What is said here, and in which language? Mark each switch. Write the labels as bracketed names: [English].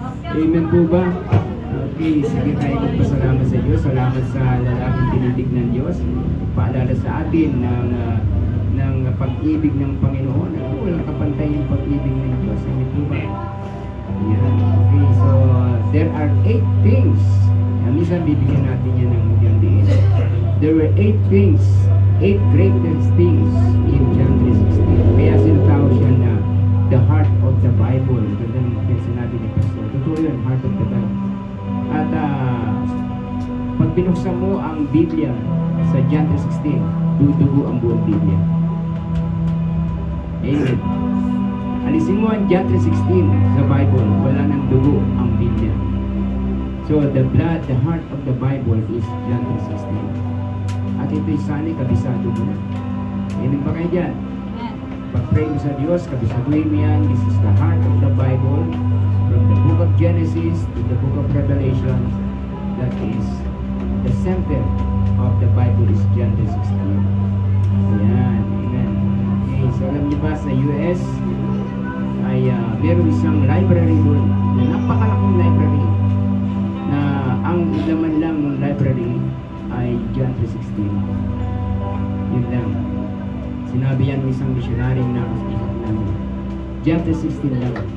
[Filipino] Amen po ba? Okay, sige tayo magpasalamat sa Diyos. Salamat sa lalaking tinitig ng Diyos. Paalala sa atin ng pag-ibig ng Panginoon. Walang kapantay yung pag-ibig ng Diyos. Amen po ba? Yan. [English] Okay, so there are 8 things. [Filipino] Minsan bibigyan natin yan ng diin. [English] There were 8 things, 8 greatest things in John 3:16. [Filipino] Kaya sinatawag siya na [English] the heart of the Bible. [Filipino] Ganda ng sinabi ni Pastor. Totoo yun, [English] heart of the Bible. [Filipino] At pag binuksan mo ang Biblia sa John 3:16, dudugo ang buong Biblia. Amen. Alisin mo ang John 3:16 sa Bible, wala nang dugo ang Biblia. [English] So the blood, the heart of the Bible is John 3:16. [Filipino] At ito'y sana'y kabisado mo na. Amen ba kayo dyan? Pag-pray mo sa Diyos, kabisaduhin mo yan. [English] This is the heart of the Bible. From the book of Genesis to the book of Revelation, that is the center of the Bible is John 3:16. [Filipino] Ayan, amen. Okay, so alam niyo ba sa US ay meron isang library doon, napakalaking library na ang laman lang ng library ay John 3:16. Yun lang. Sinabi yan ng isang missionary na kasama namin. John 3:16 lang.